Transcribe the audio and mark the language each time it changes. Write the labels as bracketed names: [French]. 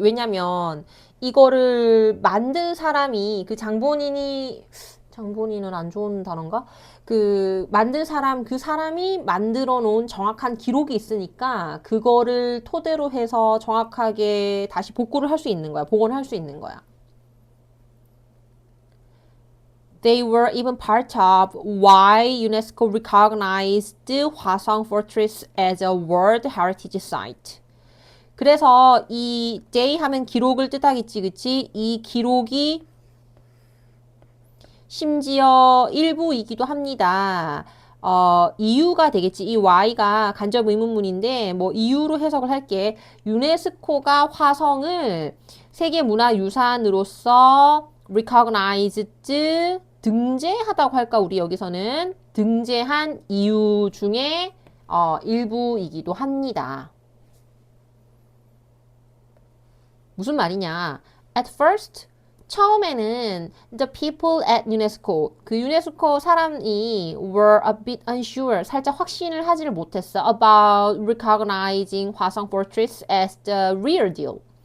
[Korean] 왜냐면 이거를 만든 사람이 그 장본인은 안 좋은 단어인가? 그 만든 사람 그 사람이 만들어 놓은 정확한 기록이 있으니까 그거를 토대로 해서 정확하게 다시 복구를 할 수 있는 거야. 복원을 할 수 있는 거야. [English] They were even part of why UNESCO recognized Hwasong Fortress as a World Heritage Site. [Korean] 그래서 이 day 하면 기록을 뜻하겠지, 그치? 이 기록이 심지어 일부이기도 합니다. 이유가 되겠지. 이 Y가 간접 의문문인데 뭐 이유로 해석을 할게. 유네스코가 화성을 세계문화유산으로서 recognized 등재하다고 할까 우리 여기서는 등재한 이유 중에 일부이기도 합니다. 무슨 말이냐? [English] At first [Korean] 처음에는 [English] the people at UNESCO [Korean] 그 유네스코 사람이 [English] were a bit unsure [Korean] 살짝 확신을 하지를 못했어 [English] about recognizing 화성 Fortress as the real deal.